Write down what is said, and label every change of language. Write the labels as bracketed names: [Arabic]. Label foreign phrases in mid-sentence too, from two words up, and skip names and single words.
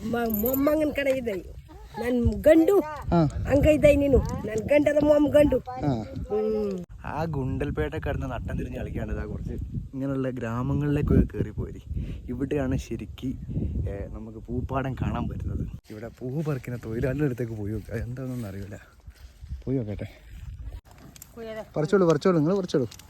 [Kannada] ಮೊಮ್ಮಗನ ಕಡೆ ಇದೆ ನನ್ನ ಗಂಡು ಹಂಗ ಇದೆ ನೀನು ನನ್ನ ಗಂಡದ ಮೊಮ್ಮ ಗಂಡು. [Malayalam] ആ ഗുണ്ടൽപേട്ട കിടന്ന് നട്ടം തിരിഞ്ഞ് കളിക്കാണ്ട് ഇതാ കുറച്ച് ഇങ്ങനെയുള്ള ഗ്രാമങ്ങളിലേക്കൊക്കെ കയറിപ്പോയി. ഇവിടെയാണ് ശരിക്ക് നമുക്ക് പൂപ്പാടം കാണാൻ പറ്റുന്നത്. ഇവിടെ പൂ പറിക്കുന്ന തൊഴിലാളിയുടെ അടുത്തേക്ക് പോയി നോക്കുക, എന്താണെന്നൊന്നും അറിയില്ല. പോയി നോക്കട്ടെ. പറിച്ചോളൂ പറിച്ചോളൂ, നിങ്ങൾ പറിച്ചോളൂ.